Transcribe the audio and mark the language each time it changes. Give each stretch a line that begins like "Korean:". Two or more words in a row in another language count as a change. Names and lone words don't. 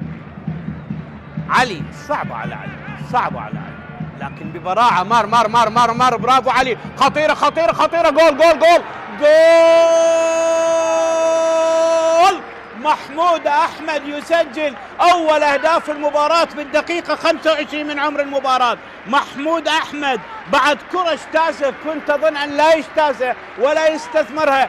Arabic: علي صعبة على علي، صعبة على علي، لكن ببراعة. مار مار مار مار مار. برافو علي. خطيرة خطيرة خطيرة. جول جول جول جول. محمود أحمد يسجل أول أهداف المباراة بالدقيقة 25 من عمر المباراة. محمود أحمد بعد كرة اجتازها كنت أظن أن لا يجتازها ولا يستثمرها.